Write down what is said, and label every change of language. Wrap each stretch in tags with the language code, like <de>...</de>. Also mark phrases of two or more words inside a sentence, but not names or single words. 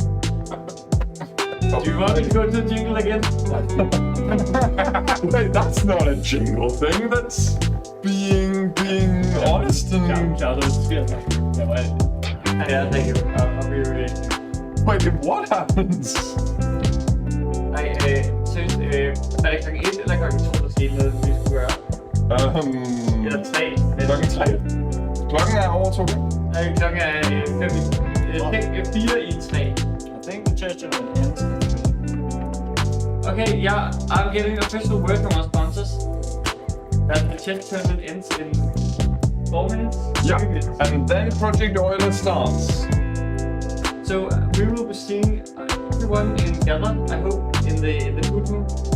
<en>Do you want me to go to the jingle again? Wait, that's not a jingle thing. That's being honest and. Yeah, thank you. I'll be really. Wait, what happens?</en> <da>Jeg synes, er det klokken 1 eller klokken 2, der skete noget, vi skulle gøre? Eller 3. Klokken 3. Klokken er over 2. Nej, klokken er 4 i 3.</da> <en>I think the church ends. Okay, yeah, I'm getting official word from our sponsors that the chess tournament ends in 4 minutes. Yeah, 3 minutes. and then Project Euler starts. So we will be seeing everyone in gather, I hope, in the food room.</en>